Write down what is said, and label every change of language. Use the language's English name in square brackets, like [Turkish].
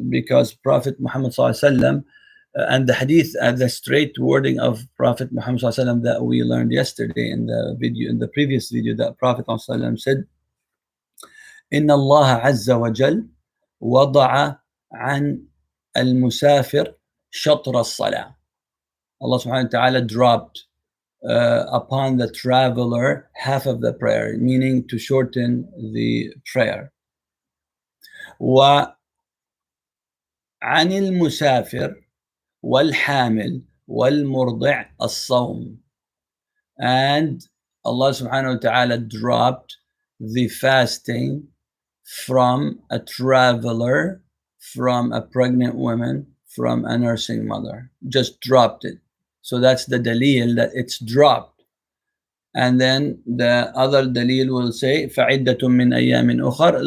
[English] Because Prophet Muhammad and the hadith, the straight wording of Prophet Muhammad that we learned yesterday in the video, in the previous video, that Prophet said, [Arabic] "Inna Allah Azza wa Jal wada'a an al-musafir shatra al-salah." [English] Allah subhanahu wa ta'ala dropped upon the traveler half of the prayer, meaning to shorten the prayer. [Arabic] وعن المسافر والحامل والمرضع الصوم. [English] And Allah subhanahu wa ta'ala dropped the fasting from a traveler, from a pregnant woman, from a nursing mother. Just dropped it. So that's the dalil that it's dropped. And then the other dalil will say, [Arabic] فَعِدَّةٌ مِّنْ أَيَّامٍ أُخَرَ.